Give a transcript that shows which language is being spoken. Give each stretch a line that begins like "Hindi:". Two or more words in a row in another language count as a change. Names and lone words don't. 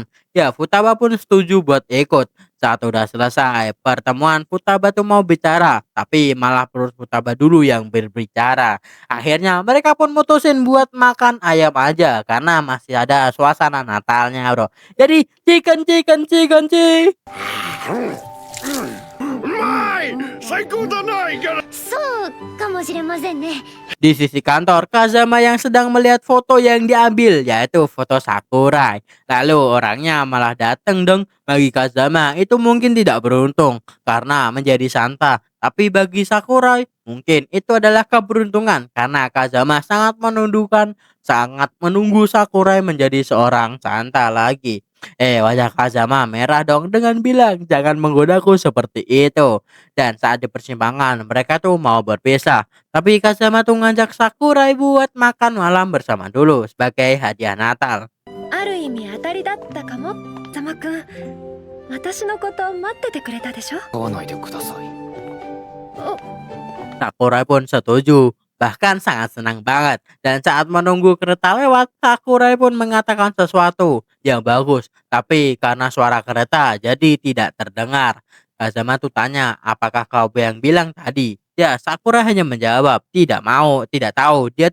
Indonesian: Ya, Futaba pun setuju buat ikut. Saat udah selesai pertemuan, Futaba tuh mau bicara, tapi malah perut Futaba dulu yang berbicara. Akhirnya mereka pun mutusin buat makan ayam aja karena masih ada suasana Natalnya, bro. Jadi chicken.
Japanese: 最高だな、いかな。そうかもしれませんね。
Indonesian: Di sisi kantor, Kazama yang sedang melihat foto yang diambil, yaitu foto Sakurai. Lalu orangnya malah datang dong. Bagi Kazama itu mungkin tidak beruntung karena menjadi Santa. Tapi bagi Sakurai mungkin itu adalah keberuntungan karena Kazama sangat menunggu Sakurai menjadi seorang Santa lagi. Wajah Kazama merah dong dengan bilang jangan menggodaku seperti itu. Dan saat di persimpangan mereka tuh mau berpisah. Tapi Kazama tuh ngajak Sakurai buat makan malam bersama dulu sebagai hadiah Natal.
Japanese: ある意味当たりだったかも。風間くん、私のこと待っててくれたでしょ？会わないでください。
Indonesian: Sakurai pun setuju, bahkan sangat senang banget. Dan saat menunggu kereta lewat, Sakurai pun mengatakan sesuatu yang bagus. Tapi karena suara kereta jadi tidak terdengar. Kazama tuh tanya, apakah kau yang bilang tadi? Ya, Sakurai hanya menjawab, tidak mau, tidak tahu.